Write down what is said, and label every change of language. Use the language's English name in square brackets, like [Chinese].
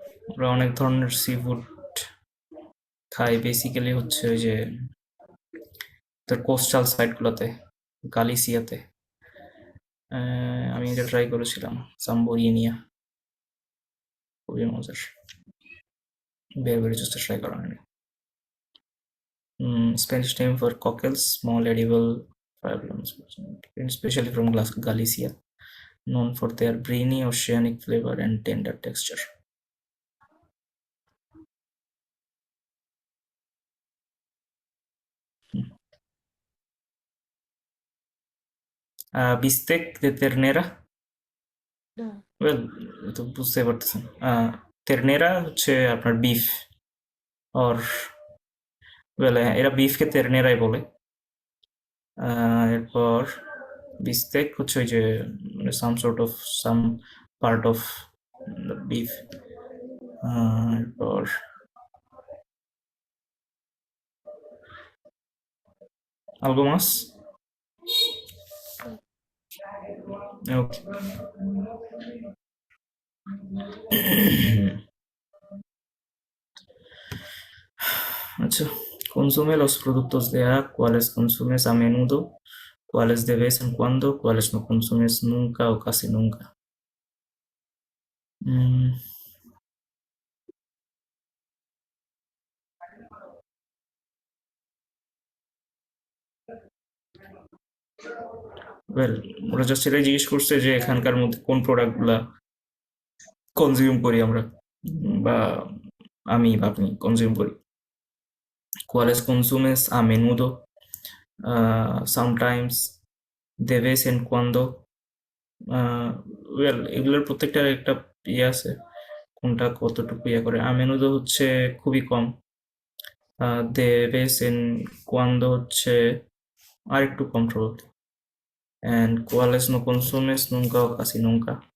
[Bangla] ওরা অনেক ধরনের সি ফুড খায়, বেসিক্যালি হচ্ছে ওই যে তোর কোস্টাল সাইড গুলোতে, গালিসিয়াতে। আমি এটা ট্রাই করেছিলাম, সাম্বোরিনিয়া, খুবই মজার। বেরবেরি জুসটা ট্রাই করা হয়নি। [English] Spanish name for cockles, small edible fibrous, especially from Galicia, known for their briny oceanic flavor and tender texture. [Spanish] Bistec de ternera, [Bangla] না ওয়েল তো বুঝতে পারতেছেন। তেরনেরা হচ্ছে আপনার বিফ, অর ওয়েল এরা বিফকে তেরনেরাই বলে। এরপর বিস্তেক হচ্ছে ওই যে মানে সাম পার্ট অফ বিফ। এরপর [Spanish] algo más. [English] Ok. [Spanish] Acha, consume los productos de A, cuáles consumes a menudo, cuáles de vez en cuando, cuáles no consumes nunca o casi nunca. [Bangla] Mm, well, ওরা just এটাই জিজ্ঞেস করছে যে এখানকার মধ্যে কোন প্রোডাক্টগুলা consume করি আমরা, বা আমি বা আপনি কনজিউম করি। [Spanish] ¿Cuáles consumes a menudo? [English] Sometimes, [Spanish] de vez en cuando. [Bangla] Well এগুলোর প্রত্যেকটার একটা ইয়ে আছে, কোনটা কতটুকু ইয়ে করে। [Spanish] a menudo [Bangla] হচ্ছে খুবই কম, [Spanish] de vez en cuando [Bangla] হচ্ছে আর একটু কম [English] probably, and [Spanish] ¿cuáles no consumes nunca o casi nunca?